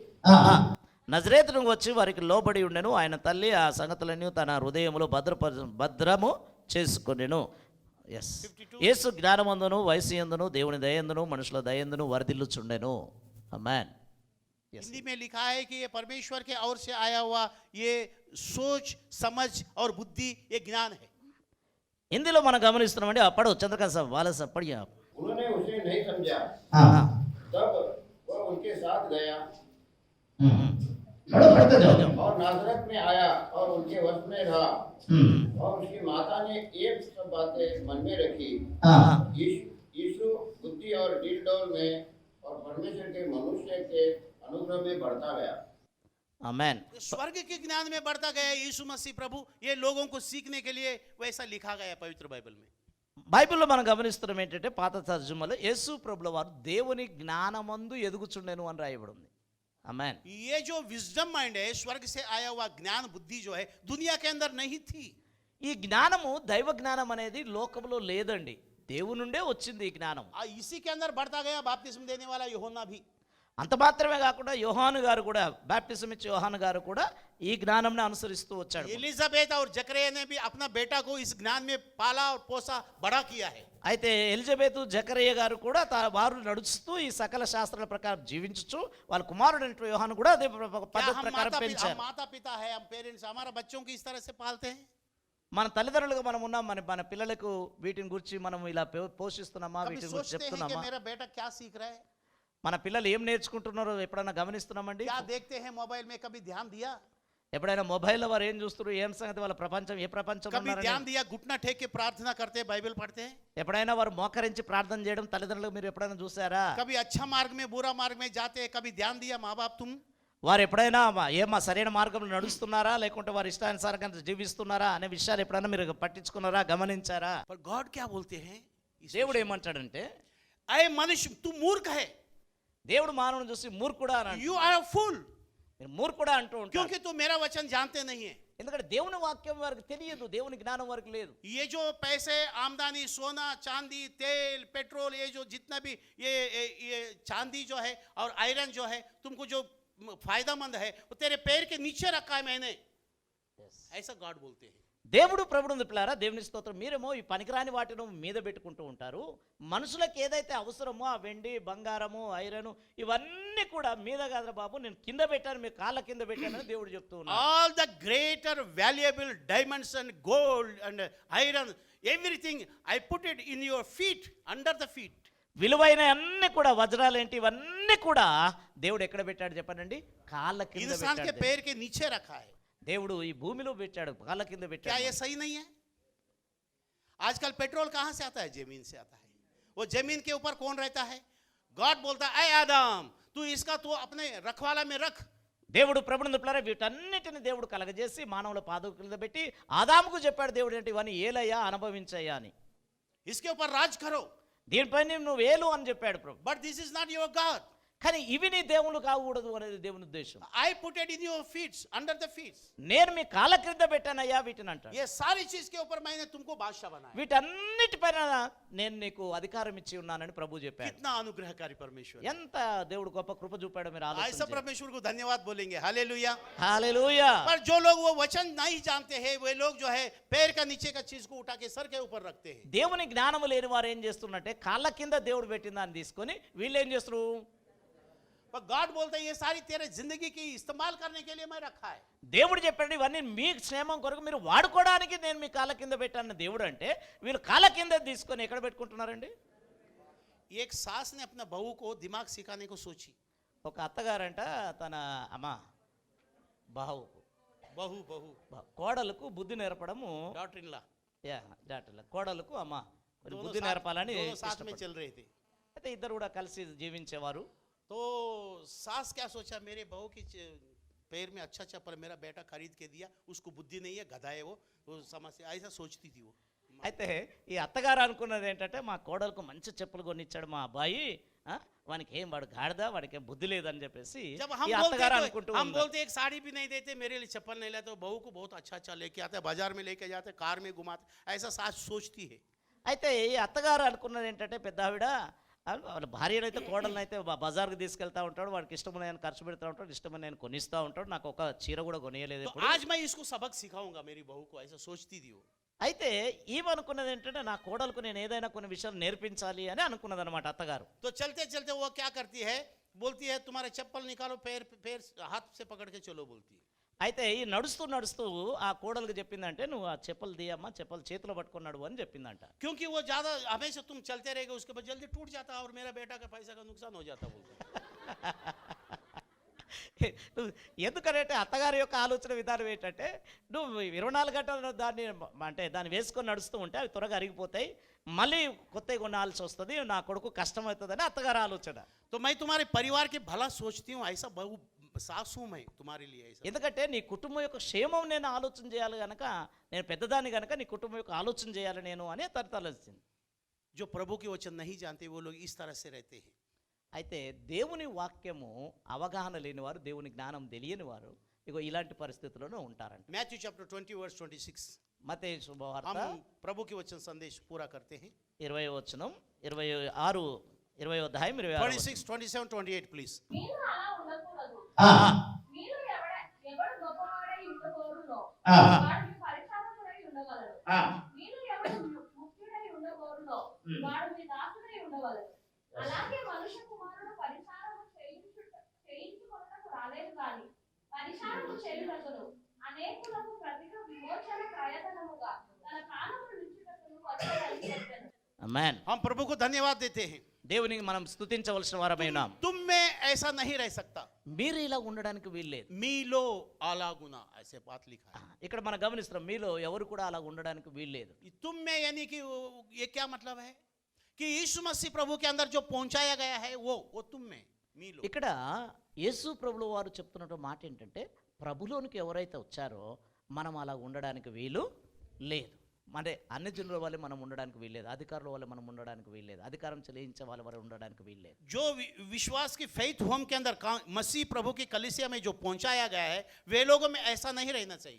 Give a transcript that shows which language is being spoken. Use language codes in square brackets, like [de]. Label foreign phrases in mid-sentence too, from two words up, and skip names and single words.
[te] నజరేతును వచ్చి వారికి లోబడి ఉండెను. ఆయన తల్లి ఆ సంగతులన్నీ తన హృదయములో భద్రము చేసుకొనెను. [en] ఎస్, [te] 52. యేసు జ్ఞానమందును, వయసు యందును, దేవుని దయందును, మనుషుల దయందును వర్ధిల్లుచుండెను. ఆమేన్. [hi] हिंदी में लिखा है कि ये परमेश्वर के ओर से आया हुआ ये सोच, समझ और बुद्धि, ये ज्ञान है. [te] హిందీలో మనం గమనిస్తున్నామండి. అప్పుడు చంద్రకాంత్ సాబ్ వాళ్ళ పడియా [hi] उन्होंने उसे नहीं समझा. तब वह उनके साथ गया पढ़ो, पढ़ते जाओ. और नाजरत में आया और उनके वश में रहा. और उसकी माता ने ये सब बातें मन में रखी. यीशु बुद्धि और डील में और परमेश्वर के मनुष्य के अनुग्रह में बढ़ता गया. [te] ఆమేన్. [hi] स्वर्ग के ज्ञान में बढ़ता गया यीशु मसीह प्रभु. ये लोगों को सीखने के लिए वैसा लिखा गया पवित्र बाइबल में. [te] బైబిల్లో మనం గమనిస్తున్నాం ఏంటంటే పాత తర్జుమాలో యేసు ప్రభుల వారు దేవుని జ్ఞానమందు ఎదుగుచుండెను అని రాయబడి ఉంది. ఆమేన్. [hi] ये जो [en] wisdom mind [hi] है, स्वर्ग से आया हुआ ज्ञान बुद्धि जो है, दुनिया के अंदर नहीं थी. [te] ఈ జ్ఞానము దైవ జ్ఞానం అనేది లోకంలో లేదండి, దేవుని నుండే వచ్చింది ఈ జ్ఞానం. [hi] इसी के अंदर बढ़ता गया बपतिस्मा देने वाला यूहन्ना भी. [te] అంత మాత్రమే కాకుండా యోహాను గారు కూడా, బాప్టిజం ఇచ్చే యోహాను గారు కూడా ఈ జ్ఞానంని అనుసరిస్తూ వచ్చాడు. [hi] एलिजाबेथ और जकरिया ने भी अपना बेटा को इस ज्ञान में पाला और पोसा, बड़ा किया है. [te] అయితే ఎలిజబెత్, జకరియా గారు కూడా వారు నడుస్తూ ఈ సకల శాస్త్రాల ప్రకారం జీవించచ్చు వాళ్ళ కుమారుడు యోహాను కూడా అదే పద్ధతి ప్రకారం పెంచారు. [hi] माता पिता है, हम पेरेंट्स हमारा बच्चों को इस तरह से पालते हैं. [te] మన తల్లిదండ్రులుగా మనం ఉన్నాం, మన పిల్లలకు వీటిని గురించి మనం ఇలా పోషిస్తున్నామా, [hi] कभी [te] వీటిని గురించి [hi] सोचते हैं कि [te] చెప్తున్నామా, [hi] मेरा बेटा क्या सीख रहा है, [te] మన పిల్లలు ఏం నేర్చుకుంటున్నారో ఎప్పుడైనా గమనిస్తున్నామండి? [hi] क्या देखते हैं मोबाइल में, कभी ध्यान दिया? [te] ఎప్పుడైనా మొబైల్లో వారు ఏం చూస్తున్నారు, ఏం సంగతి, వాళ్ళ ప్రపంచం ఏ ప్రపంచం [hi] कभी ध्यान दिया? घुटना टेक के प्रार्थना करते हैं, बाइबल पढ़ते हैं. [te] ఎప్పుడైనా వారు మోకరించి ప్రార్థన చేయడం తల్లిదండ్రులు మీరు ఎప్పుడైనా చూసారా? [hi] कभी अच्छा मार्ग में बुरा मार्ग में जाते हैं, कभी ध्यान दिया माँ बाप तुम? [te] వారు ఎప్పుడైనా ఏమా సరైన మార్గంలో నడుస్తున్నారా, లేకుంటే వారు ఇష్టానుసారంగా జీవిస్తున్నారా అనే విషయాలు ఎప్పుడైనా మీరు పట్టించుకున్నారా, గమనించారా? [hi] पर गॉड क्या बोलते हैं? [te] దేవుడు ఏమంటాడంటే, [hi] अरे मनुष्य तू मूर्ख है, [te] దేవుడు మానవుని చూసి మూర్ఖుడా అని [en] You are a fool, [te] మీరు మూర్ఖుడా అంటూ ఉంటారు. [hi] क्योंकि तू मेरा वचन जानते नहीं है. [te] ఎందుకంటే దేవుని వాక్యం వారికి తెలియదు, దేవుని జ్ఞానం వారికి లేదు. [hi] ये जो पैसे, आमदनी, सोना, चांदी, तेल, पेट्रोल, ये जो जितना भी ये चांदी जो है और आयरन जो है, तुमको जो फायदेमंद है वो तेरे पैर के नीचे रखा है मैंने. ऐसा गॉड बोलते हैं. [te] దేవుడు ప్రభుడు పిల్లారా, దేవుని స్తోత్రం. మీరేమో ఈ పనికిరాని వాటిని మీద పెట్టుకుంటూ ఉంటారు. మనుషులకు ఏదైతే అవసరమో ఆ వెండి, బంగారము, ఐరన్ ఇవన్నీ కూడా మీద కాదురా బాబు, నేను కింద పెట్టాను, మీ కాళ్ళ కింద పెట్టానని దేవుడు చెప్తూ ఉన్నాడు. [en] All the greater valuable diamonds and gold and iron, everything I put it in your feet, under the feet. [te] విలువైన అన్ని కూడా వజ్రాలేంటి ఇవన్నీ కూడా దేవుడు ఎక్కడ పెట్టాడు చెప్పండి? కాళ్ళ కింద [hi] इंसान के [te] పెట్టాడు. [hi] पैर के नीचे रखा है। [te] దేవుడు ఈ భూమిలో పెట్టాడు, కాళ్ళ కింద [hi] क्या [te] పెట్టాడు. [hi] ये सही नहीं है? आजकल पेट्रोल कहाँ से आता है? जमीन से आता है। वो जमीन के ऊपर कौन रहता है? गॉड बोलता है, ऐ आदम तू इसका तू अपने रखवाला में रख। [te] దేవుడు ప్రభుడు పిల్లరా వీటన్నిటిని దేవుడు కలగజేసి మానవుల పాదం కింద పెట్టి ఆదాముకు చెప్పాడు దేవుడు ఏంటి, ఇవన్నీ ఏలయ్యా అనుభవించయ్యా అని, [hi] इसके ऊपर राज करो। [te] దీనిపైన నువ్వు ఏలు అని చెప్పాడు ప్రభు. [en] But this is not your God. [te] కానీ ఇవి నీ దేవుళ్ళు కాకూడదు అనేది దేవుని ఉద్దేశం. [en] I put it in your feet, under the feet. [te] నేను మీ కాళ్ళ క్రింద పెట్టానయ్యా వీటిని అంటాడు. [hi] ये सारी चीज के ऊपर मैंने तुमको बादशाह बनाया। [te] వీటన్నిటిపైన నేను నీకు అధికారం ఇచ్చి ఉన్నానని ప్రభు చెప్పాడు. [hi] कितना अनुग्रहकारी परमेश्वर। [te] ఎంత దేవుడు గొప్ప కృప చూపాడో మీరు [hi] ऐसा [te] ఆలోచించండి. [hi] परमेश्वर को धन्यवाद बोलेंगे, हालेलुया। [te] హల్లెలూయా. [hi] पर जो लोग वो वचन नहीं जानते हैं, वे लोग जो है पैर का नीचे का चीज को उठा के सर के ऊपर रखते हैं। [te] దేవుని జ్ఞానము లేని వారు ఏం చేస్తున్నట్టే కాళ్ళ కింద దేవుడు పెట్టిన దాన్ని తీసుకొని వీళ్ళు ఏం చేస్తారు? [hi] पर गॉड बोलते हैं ये सारी तेरे जिंदगी की इस्तेमाल करने के लिए मैं रखा है। [te] దేవుడు చెప్పాడు ఇవన్నీ మీ క్షేమం కొరకు మీరు వాడుకోవడానికి నేను మీ కాళ్ళ కింద పెట్టాను దేవుడు అంటే, వీళ్ళు కాళ్ళ కింద తీసుకొని ఎక్కడ పెట్టుకుంటున్నారండి? [hi] एक सास ने अपना बहू को दिमाग सिखाने को सोची। [te] ఒక అత్తగారంట తన అమ్మ బావుకు [hi] बहू बहू [te] కోడలకు బుద్ధి నేర్పడము, [en] daughter in law [te] డాక్టర్ల కోడలకు అమ్మ మరి [hi] दोनों [te] బుద్ధి [hi] साथ- [te] నేర్పాలని [hi] दोनों साथ में [te] ఇష్టపడ్డారు. [hi] चल रहे थे। [te] అయితే ఇద్దరు కూడా కలిసి జీవించేవారు. [hi] तो सास क्या सोचा, मेरे बहू की पैर में अच्छा चप्पल मेरा बेटा खरीद के दिया, उसको बुद्धि नहीं है, गधा है वो समस्या, ऐसा सोचती थी वो। [te] అయితే ఈ అత్తగారు అనుకున్నది ఏంటంటే మా కోడలకు మంచి చెప్పులు కొనిచ్చాడు మా అబ్బాయి, వానికి ఏం వాడు గాడిదా, వాడికి ఏం బుద్ధి లేదని చెప్పేసి [hi] जब हम [te] ఈ [hi] बोलते [te] అత్తగారు [hi] तो [te] అనుకుంటూ [hi] हम [te] ఉన్నారు. [hi] बोलते एक साड़ी भी नहीं देते, मेरे लिए चप्पल नहीं लाते, बहू को बहुत अच्छा अच्छा लेके आते, बाजार में लेके जाते, कार में घुमाते, ऐसा सास सोचती है। [te] అయితే ఈ అత్తగారు అనుకున్నది ఏంటంటే పెద్ద ఆవిడ వాళ్ళ భార్యనైతే కోడలనైతే బజార్కి తీసుకెళ్తా ఉంటాడు, వాడికి ఇష్టమైన ఆయన ఖర్చు పెడతా ఉంటాడు, ఇష్టమైన నేను కొనిస్తూ ఉంటాడు, నాకు ఒక చీర కూడా కొనియలేదు [hi] तो [te] ఎప్పుడు. [hi] आज मैं इसको सबक सिखाऊंगा मेरी बहू को, ऐसा सोचती थी वो। [te] అయితే ఈమెనుకున్నది ఏంటంటే నా కోడలకు నేను ఏదైనా కొన్ని విషయాలు నేర్పించాలి అని అనుకున్నది అనమాట అత్తగారు. [hi] तो चलते चलते वो क्या करती है, बोलती है तुम्हारे चप्पल निकालो, पैर पैर हाथ से पकड़ के चलो, बोलती है। [te] అయితే ఈ నడుస్తూ నడుస్తూ ఆ కోడలకు చెప్పిందంటే నువ్వు ఆ చెప్పులు తీయమ్మా, చెప్పులు చేతిలో పట్టుకున్నాడు అని చెప్పిందంట. [hi] क्योंकि वो ज्यादा हमेशा तुम चलते रहेगे, उसके बाद जल्दी टूट जाता और मेरा बेटा का पैसा का नुकसान हो जाता, बोलते [te] నువ్వు ఎందుకంటే అత్తగారి యొక్క ఆలోచన విధానం ఏంటంటే నువ్వు 24 గంటలు దాన్ని అంటే దాన్ని వేసుకొని నడుస్తూ ఉంటే అవి త్వరగా అరిగిపోతాయి, మళ్ళీ కొత్తవి కొనాల్సి వస్తుంది, నా కొడుకు కష్టమవుతుందని అత్తగారి ఆలోచన. [hi] तो मैं तुम्हारे परिवार के भला सोचती हूँ, ऐसा बहू सास हूँ मैं तुम्हारे लिए, ऐसा। [te] ఎందుకంటే నీ కుటుంబం యొక్క క్షేమం నేను ఆలోచన చేయాలి కనుక, నేను పెద్దదాన్ని కనుక నీ కుటుంబం యొక్క ఆలోచన చేయాలి నేను అనే తలచింది. [hi] जो प्रभु के वचन नहीं जानते वो लोग इस तरह से रहते हैं। [te] అయితే దేవుని వాక్యము అవగాహన లేని వారు, దేవుని జ్ఞానం తెలియని వారు ఇగో ఇలాంటి పరిస్థితుల్లోనే ఉంటారంట. [en] Matthew chapter 20 verse 26. [te] మత్తయి శుభవార్త [hi] हम प्रभु के वचन संदेश पूरा करते हैं। [te] 20వ వచనం 26 20వ అధ్యాయం 26వ వచనం. [en] 26, 27, 28 please. [te] మీరు అలా ఉండకూడదు. ఆ, మీరు ఎవడు గొప్పవాడై ఉండకూడదో ఆ, వాడు మీ పరిచారకుడై ఉండగలడు. ఆ. మీరు ఎవడు ముఖ్యుడై ఉండకూడదో ఉమ్. వాడు మీ దాసుడై ఉండగలడు. అలాగే మనుష్య కుమారుడు పరిచారము చేయించుకొనుటకు రాలేదు కానీ పరిచారము చేయుటకును అనేకులకు ప్రతిగా విమోచన ప్రయత్నముగా తన ప్రాణమును నిలుచుటకును వచ్చాడని చెప్పాను. ఆమేన్. [hi] हम प्रभु को धन्यवाद देते हैं। [te] దేవునికి మనం స్తుతించవలసిన వారమై ఉన్నాం. [hi] तुम में ऐसा नहीं रह सकता, [te] మీరు ఇలా ఉండడానికి వీల్లేదు. మీలో అలా [hi] गुना, ऐसे बात लिखा है। [te] ఇక్కడ మనం గమనిస్తున్నాం మీలో ఎవరు కూడా అలా ఉండడానికి వీల్లేదు. [hi] तुम में यानी कि ये क्या मतलब है कि यीशु मसीह प्रभु के अंदर जो पहुंचाया गया है वो तुम में मीलो। [te] ఇక్కడ యేసు ప్రభుల వారు చెప్తున్న మాట ఏంటంటే ప్రభులోనికి ఎవరైతే వచ్చారో మనం అలా ఉండడానికి వీలు లేదు. అంటే అన్ని జనుల వల్ల మనం ఉండడానికి వీల్లేదు, అధికారుల వల్ల మనం ఉండడానికి వీల్లేదు, అధికారం చెల్లించే వాళ్ళ వల్ల ఉండడానికి వీల్లేదు. [hi] जो विश्वास की [en] faith home [hi] के अंदर मसीह प्रभु की कलीसिया में जो पहुंचाया गया है, वे लोगों में ऐसा नहीं रहना चाहिए।